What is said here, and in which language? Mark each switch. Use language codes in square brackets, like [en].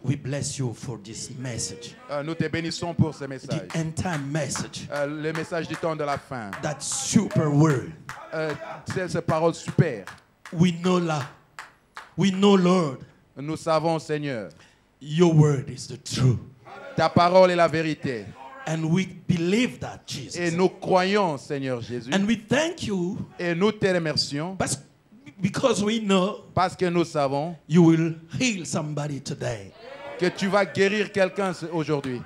[en] We bless you for this message. [fr] Nous te bénissons pour ce message. [en] The end time message. [fr] Le message du temps de la fin. [en] That super word. [fr] Ces paroles super. [en] We know Lord. [fr] Nous savons, Seigneur, [en] Your word is the truth. [fr] ta parole est la vérité. [en] And we believe that, Jesus. [fr] Et nous croyons, Seigneur Jésus. [en] And we thank you [fr] Et nous te remercions [en] because we know [fr] parce que nous savons [en] you will heal somebody today. [fr] que tu vas guérir quelqu'un aujourd'hui.